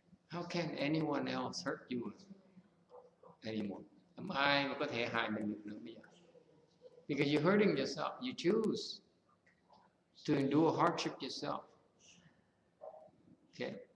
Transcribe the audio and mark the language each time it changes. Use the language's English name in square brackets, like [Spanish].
[English] How can anyone else hurt you anymore? [Vietnamese] Không ai mà có thể hại mình được nữa bây giờ. [English] Because you're hurting yourself. You choose to endure hardship yourself. Okay?